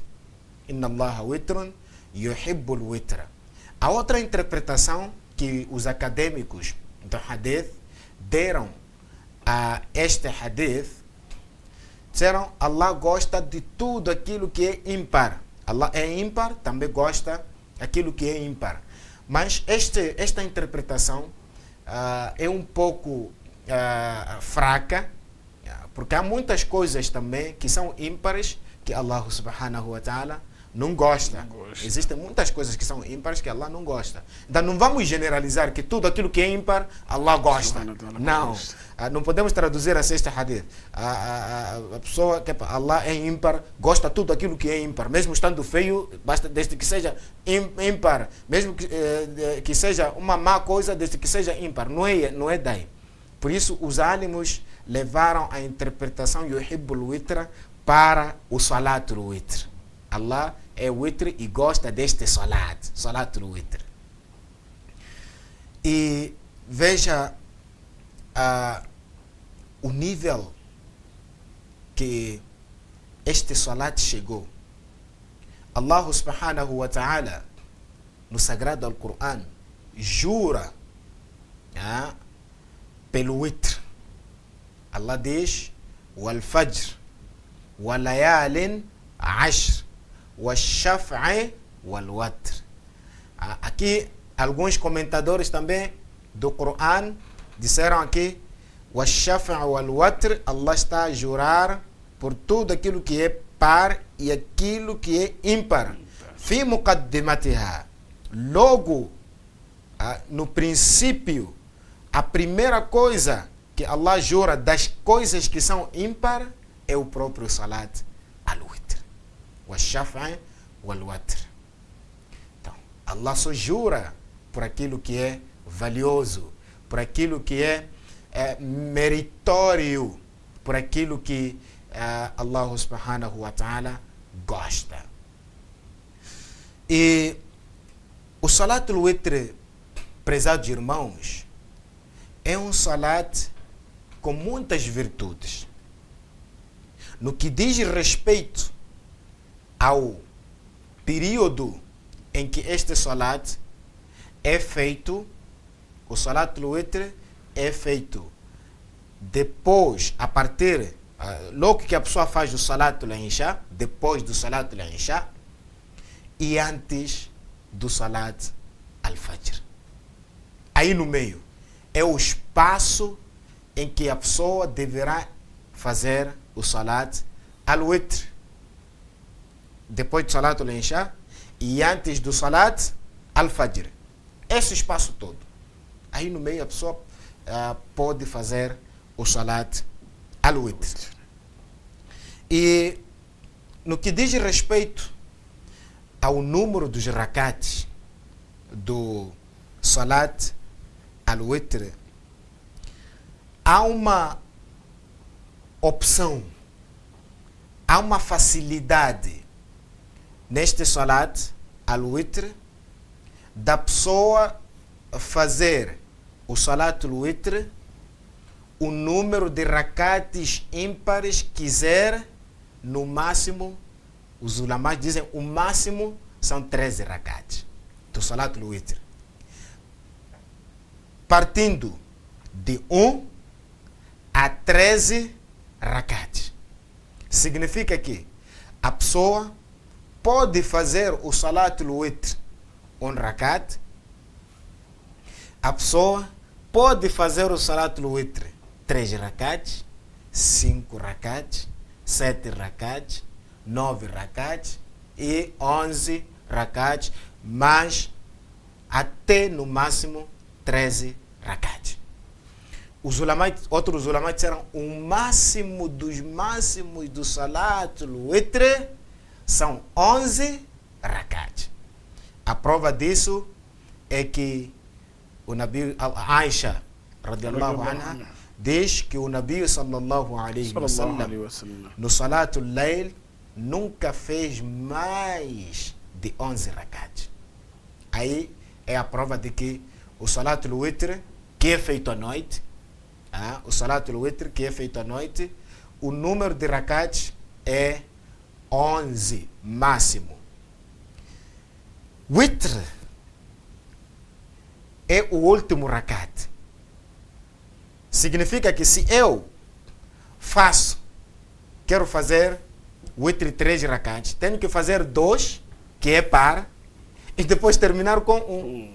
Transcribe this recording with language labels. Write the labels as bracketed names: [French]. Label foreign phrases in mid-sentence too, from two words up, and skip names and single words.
[Arabic] إن الله وتر يحب الوتر. [Portuguese] A outra interpretação que os acadêmicos do hadith deram a este hadith, disseram: Allah gosta de tudo aquilo que é ímpar. Allah é ímpar, também gosta daquilo que é ímpar. Mas esta interpretação é um pouco fraca, porque há muitas coisas também que são ímpares que Allah [Arabic] سبحانه وتعالى [Portuguese] não gosta. Existem muitas coisas que são ímpares que Allah não gosta. Então não vamos generalizar que tudo aquilo que é ímpar Allah gosta. Não. Não podemos traduzir assim este hadith. A pessoa que Allah é ímpar, gosta de tudo aquilo que é ímpar. Mesmo estando feio, basta desde que seja ímpar. Mesmo que seja uma má coisa, desde que seja ímpar. Não é daí. Por isso os álamos levaram a interpretação [Arabic] يحب الوتر [Portuguese] para o [Arabic] صلاة الوتر. [Portuguese] Allah é witr e gosta deste [Arabic] صلاة الوتر. [Portuguese] E veja o nível que este salat chegou. [Arabic] الله سبحانه وتعالى, [Portuguese] no sagrado Al-Quran, jura pelo witr. [Arabic] Allah diz: والفجر وليال عشر والشفع والوتر. [Portuguese] Aqui alguns comentadores também do Coran disseram aqui: [Arabic] والشفع والوتر. [Portuguese] Allah está a jurar por tudo aquilo que é par e aquilo que é ímpar. [Arabic] في مقدمتها. [Portuguese] Logo no princípio, a primeira coisa que Allah jura das coisas que são ímpar é o próprio [Arabic] صلاة الوتر. والشفع والوتر. [Portuguese] Então, Allah só jura por aquilo que é valioso, por aquilo que é meritório, por aquilo que Allah [Arabic] سبحانه وتعالى [Portuguese] gosta. E o [Arabic] صلاة الوتر, [Portuguese] prezados irmãos, é um salat com muitas virtudes. No que diz respeito ao período em que este salat é feito, o [Arabic] صلاة الوتر [Portuguese] é feito depois, a partir, logo que a pessoa faz o [Arabic] صلاة العشاء, [Portuguese] depois do [Arabic] صلاة العشاء [Portuguese] e antes do [Arabic] صلاة الفجر. [Portuguese] Aí no meio é o espaço em que a pessoa deverá fazer o [Arabic] صلاة الوتر, [Portuguese] depois do [Arabic] صلاة العشاء [Portuguese] e antes do [Arabic] صلاة الفجر. [Portuguese] Esse espaço todo. Aí no meio a pessoa pode fazer o [Arabic] صلاة الوتر. [Portuguese] E no que diz respeito ao número dos rakats do [Arabic] صلاة الوتر, [Portuguese] há uma opção, há uma facilidade neste [Arabic] صلاة الوتر [Portuguese] da pessoa fazer o [Arabic] صلاة الوتر [Portuguese] o número de rakats ímpares quiser. No máximo, os ulamás dizem, o máximo são 13 rakats do [Arabic] صلاة الوتر, [Portuguese] partindo de 1 a 13 rakats. Significa que a pessoa pode fazer o [Arabic] صلاة الوتر [Portuguese] 1 rakat, a pessoa pode fazer o [Arabic] صلاة الوتر [Portuguese] 3 rakats, 5 rakats, 7 rakats, 9 rakats e 11 rakats, mas até no máximo 13 rakats. Outros ulamais disseram o máximo dos máximos do [Arabic] صلاة الوتر [Portuguese] são 11 rakats. A prova disso é que o Nabi Aisha [Arabic] رضي الله عنها [Portuguese] diz que o Nabi [Arabic] صلى الله عليه وسلم [Portuguese] no [Arabic] صلاة الليل [Portuguese] nunca fez mais de 11 rakats. Aí é a prova de que o [Arabic] صلاة الوتر [Portuguese] que é feito à noite, o [Arabic] صلاة الوتر [Portuguese] que é feito à noite, o número de rakats é 11 máximo. Witr é o último rakat. Significa que se eu quero fazer witr 3 rakats, tenho que fazer 2, que é par, e depois terminar com 1.